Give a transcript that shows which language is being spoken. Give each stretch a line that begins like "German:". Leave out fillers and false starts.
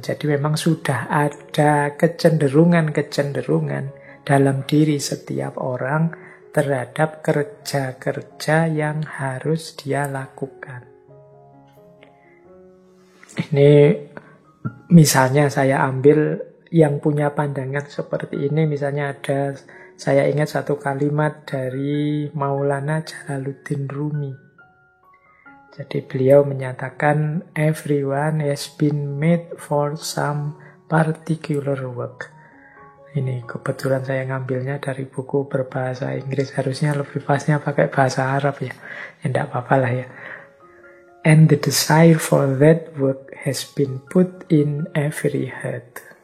Indonesian: Jadi memang sudah ada kecenderungan dalam diri setiap orang terhadap kerja-kerja yang harus dia lakukan. Ini misalnya saya ambil yang punya pandangan seperti ini, misalnya saya ingat satu kalimat dari Maulana Jalaluddin Rumi. Jadi beliau menyatakan,
English: everyone has been made for some particular work.
Indonesian: Ini kebetulan saya ngambilnya dari buku berbahasa Inggris, harusnya lebih pasnya pakai bahasa Arab ya. Tidak apa-apa lah ya.
English: And the desire for that work has been put in every heart.